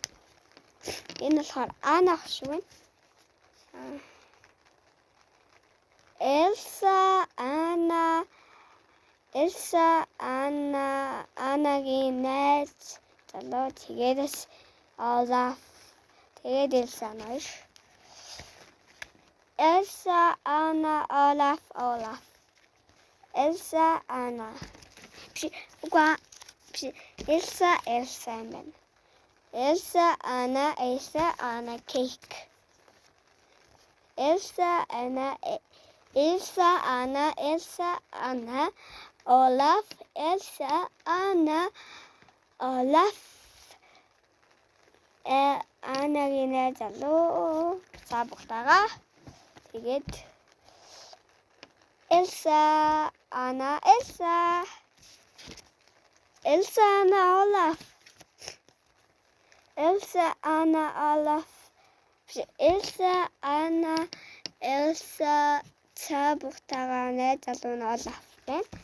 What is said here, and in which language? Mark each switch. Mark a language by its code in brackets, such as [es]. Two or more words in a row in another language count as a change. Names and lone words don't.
[mn] Энэ болохоор Anna шиг байна. Elsa Anna Annaгийн найз залуу тэгээд Olaf тэгээд Elsa ноёш. Elsa Anna Olaf Elsa Anna Elsa юм. Elsa Anna cake. Elsa Anna Olaf Elsa Anna Olaf Annaгийн найз залуу цаа бухтаага тэгээд Elsa Anna Olaf Elsa Anna Elsa цаа бухтаага найз залуу нь Olaf байна.